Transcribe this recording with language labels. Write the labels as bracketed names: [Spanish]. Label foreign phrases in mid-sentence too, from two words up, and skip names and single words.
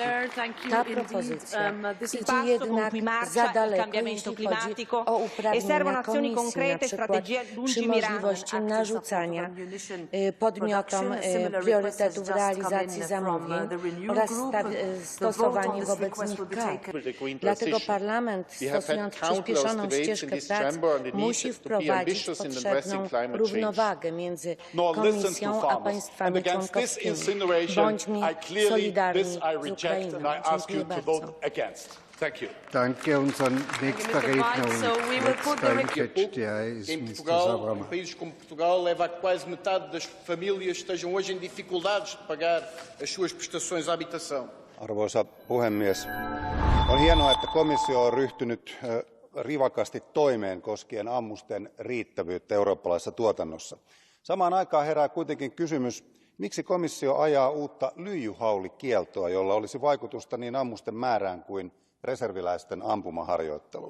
[Polish] Ta propozycja idzie jednak za daleko, jeśli chodzi o uprawnienia Komisji, na przykład przy możliwości narzucania podmiotom priorytetów realizacji zamówień oraz stosowanie wobec nich kar. Dlatego Parlament, stosując przyspieszoną ścieżkę prac, musi wprowadzić potrzebną równowagę między Komisją a państwami członkowskimi. Bądźmy solidarni z Ukrainą. Dziękuję bardzo. [German] Danke. Unser nächster Redner und letzter ist Mr. Zabrama. [Portuguese] Países como Portugal leva a que quase metade das famílias estejam hoje em dificuldades de pagar as suas prestações à habitação. [Finnish] Arvoisa puhemies, on hienoa, että komissio on ryhtynyt rivakasti toimeen koskien ammusten riittävyyttä eurooppalaisessa tuotannossa. Samaan aikaan herää kuitenkin kysymys, miksi komissio ajaa uutta lyijyhaulikieltoa, jolla olisi vaikutusta niin ammusten määrään kuin reserviläisten ampumaharjoitteluun.